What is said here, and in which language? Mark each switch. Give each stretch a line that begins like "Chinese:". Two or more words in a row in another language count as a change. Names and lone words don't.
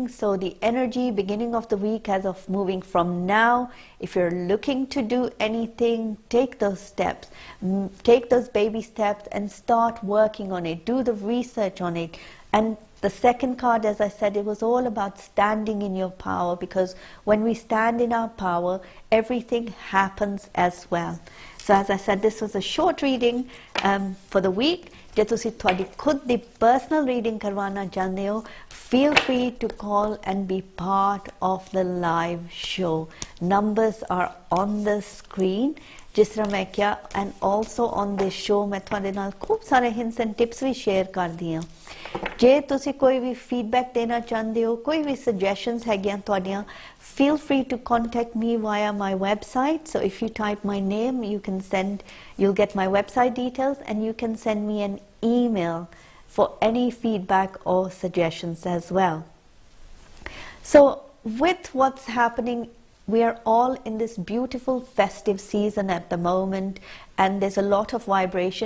English: So the energy beginning of the week as of moving from now, if you're looking to do anything, take those steps, take those baby steps and start working on it, do the research on it. And the second card, as I said, it was all about standing in your power, because when we stand in our power, everything happens as well. So as I said, this was a short reading for the week.
Punjabi: ਜੇ ਤੁਸੀਂ ਤੁਹਾਡੀ ਖੁਦ ਦੀ
English: personal reading
Punjabi: ਕਰਵਾਉਣਾ ਚਾਹੁੰਦੇ ਹੋ,
English: feel free to call and be part of the live show. Numbers are on the screen.
Punjabi: ਜਿਸ ਤਰ੍ਹਾਂ ਮੈਂ ਕਿਹਾ,
English: and also on this show
Punjabi: ਮੈਂ ਤੁਹਾਡੇ ਨਾਲ ਖੂਬ ਸਾਰੇ
English: hints and tips
Punjabi: ਵੀ ਸ਼ੇਅਰ ਕਰਦੀ ਹਾਂ. ਜੇ ਤੁਸੀਂ ਕੋਈ ਵੀ feedback ਦੇਣਾ ਚਾਹੁੰਦੇ ਹੋ, ਕੋਈ ਵੀ suggestions ਹੈਗੀਆਂ ਤੁਹਾਡੀਆਂ,
English: feel free to contact me via my website. So if you type my name, you'll get my website details, and you can send me an email for any feedback or suggestions as well. So with what's happening, we are all in this beautiful festive season at the moment, and there's a lot of vibration.